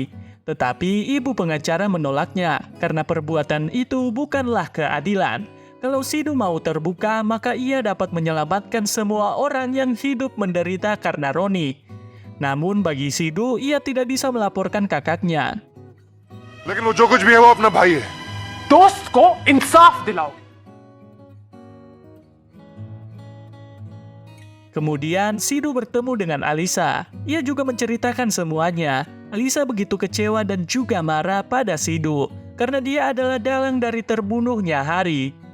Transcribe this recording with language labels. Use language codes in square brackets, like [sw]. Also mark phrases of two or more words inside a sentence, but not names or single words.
[id] Tetapi ibu pengacara menolaknya karena perbuatan itu bukanlah keadilan. Kalau Sidu mau terbuka, maka ia dapat menyelamatkan semua orang yang hidup menderita karena Roni. Namun bagi Sidu, ia tidak bisa melaporkan kakaknya. [hi] लेकिन वो जो कुछ भी है वो अपना भाई है। दोस्त को इंसाफ दिलाओ। [id] Kemudian Sidu bertemu dengan Alisa. Ia juga menceritakan semuanya. Alisa begitu kecewa dan juga marah pada Sidu karena dia adalah dalang dari terbunuhnya Hari.